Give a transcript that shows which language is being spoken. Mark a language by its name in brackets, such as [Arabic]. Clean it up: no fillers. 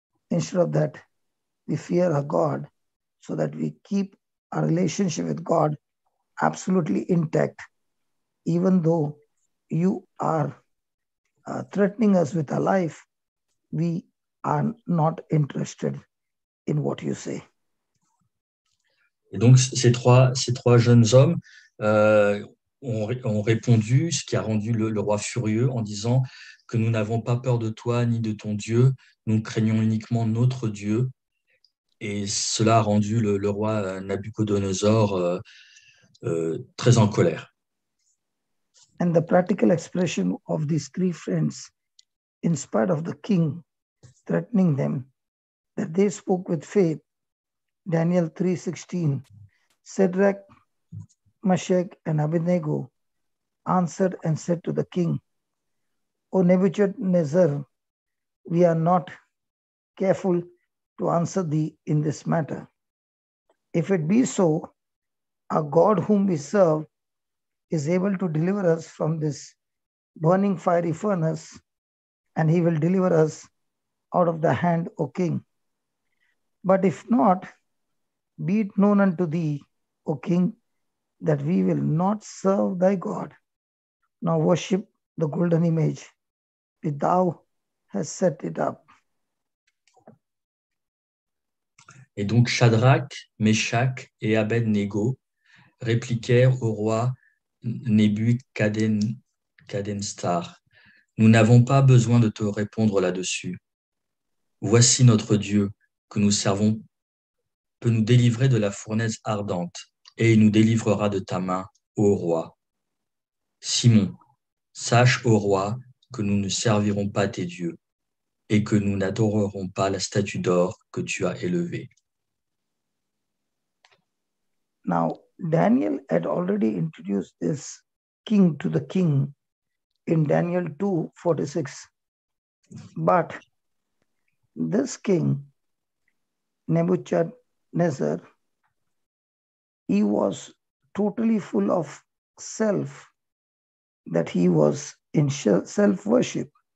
[English] Instead of that, we fear our God so that we keep our relationship with God absolutely intact, even though you are threatening us with our life, we are not interested in what you say. [French] Et donc, ces trois jeunes hommes ont répondu, ce qui a rendu le roi furieux en disant que nous n'avons pas peur de toi ni de ton Dieu, nous craignons uniquement notre Dieu. Et cela a rendu le roi Nabuchodonosor très en colère. [English] And the practical expression of these three friends, in spite of the king threatening them, that they spoke with faith. Daniel 3:16, Shadrach, Meshach, and Abednego answered and said to the king, O Nebuchadnezzar, we are not careful to answer thee in this matter. If it be so, our God whom we serve is able to deliver us from this burning fiery furnace, and he will deliver us out of the hand, O king. But if not, be it known unto thee, O king, that we will not serve thy God, nor worship the golden image which thou hast set it up. [French] Et donc Shadrach, Meshach et Abednego répliquèrent au roi Nebuchadnezzar, nous n'avons pas besoin de te répondre là-dessus. Voici notre Dieu que nous servons peut nous délivrer de la fournaise ardente, et il nous délivrera de ta main, ô roi. Simon, sache, ô roi, que nous ne servirons pas tes dieux, et que nous n'adorerons pas la statue d'or que tu as élevée. [English] Now, Daniel had already introduced this king to the king in Daniel 2:46. But this king, Nebuchadnezzar, he was totally full of self, that he was in self-worship.